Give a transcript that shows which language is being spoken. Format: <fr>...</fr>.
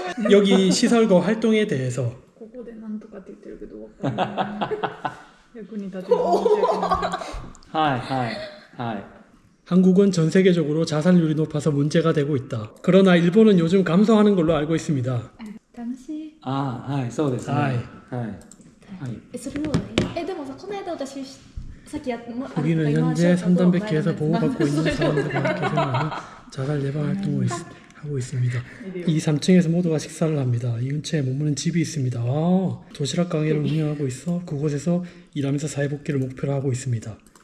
<ko>여기 시설과 활동에 대해서</ko> <ja>ここでなんとかって言ってるけどわかんない役に立てる申し訳ないはいはいはい。</ja> <ko>한국은 전 세계적으로 자살률이 높아서 문제가 되고 있다. 그러나 일본은 요즘 감소하는 걸로 알고 있습니다.</ko> <ja>楽しい。ああ、はい、そうですね。はいはい。はい。それをでもさ、この間私さっきやっ</ja> <ko>우리는 현재 3단백계에서 보호받고 있는 사람들과 함께 생활하는 자살 예방 활동을 하고 있습니다. 이 3층에서 모두가 식사를 합니다. 이 근처에 머무는 집이 있습니다. 도시락 가게를 운영하고 있어 그곳에서 일하면서 사회복귀를 목표로 하고 있습니다.</ko>